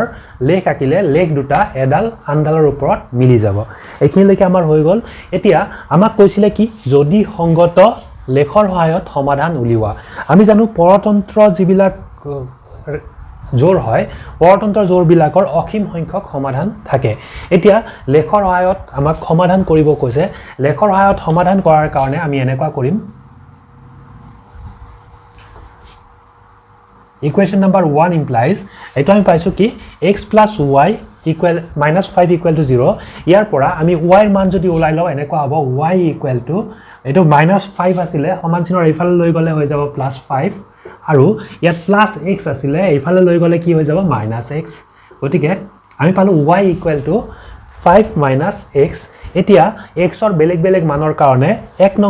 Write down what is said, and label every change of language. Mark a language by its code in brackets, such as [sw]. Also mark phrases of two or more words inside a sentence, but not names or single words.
[as] লেখ আকিলে লেখ দুটা এডাল আনডালৰ ওপৰত মিলি যাব এইখিনিলৈকে আমাৰ হৈ গল এতিয়া আমাক কৈছিলে কি যদি সংগত লেখৰ সহায়ত সমাধান উলিওৱা আমি জানো পৰতন্ত্ৰ যিবিলাক জোৰ হয় পৰতন্ত্ৰ জোৰ বিলাকৰ অসীম সংখ্যক সমাধান থাকে এতিয়া লেখৰ সহায়ত আমাক সমাধান কৰিব কৈছে লেখৰ সহায়ত সমাধান কৰাৰ কাৰণে আমি এনেকুৱা কৰিম [en] Equation number 1 implies [as] এটো আমি পাইছো কি [en] x plus y equal -5 equal to 0 [as] ইয়াৰ পৰা আমি y ৰ মান যদি ওলাই লও এনেকুৱা হ'ব [en] y equal to [as] এটো -5 আছিল সমান চিনৰ এইফালে লৈ গলে হৈ যাব +5 আৰু ইয়াত +x আছিল এইফালে লৈ গলে কি হৈ যাব -x গতিকে আমি পালো [en] y equal to 5 - x [as] এতিয়া x ৰ বেলেগ বেলেগ মানৰ কাৰণে এক নং